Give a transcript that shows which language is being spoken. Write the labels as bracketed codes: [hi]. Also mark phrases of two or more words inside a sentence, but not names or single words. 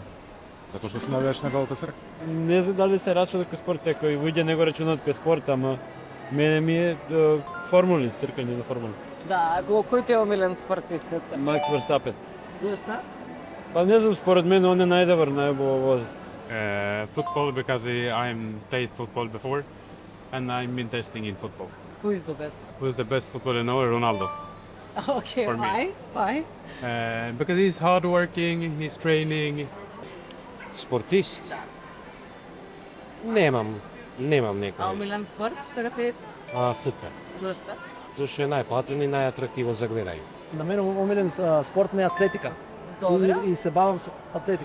[mk] Затоа што сум навијач на Галатасарај. Не знам дали се рачува како спорт, кој луѓе не го рачунаат како спорт, ама мене ми е формули, тркање на формули. Да, кој ти е омилен спортист? Макс Верстапен. Зошто? Па не знам, според мене он е најдобар, најубаво вози. [en] Football because I'm played football before and I'm been testing in football. Who is the best? Who's the best footballer now? Ronaldo. Okay, For me. Why? Because he's hardworking, he's training. [mk] Спортист? Немам некој. Омилен спорт, што го следите? Футбол. Зошто? Зашто е најплатен и најатрактивен за гледање. На мене омилен спорт ми е атлетика. Добро. И се бавам со атлетика.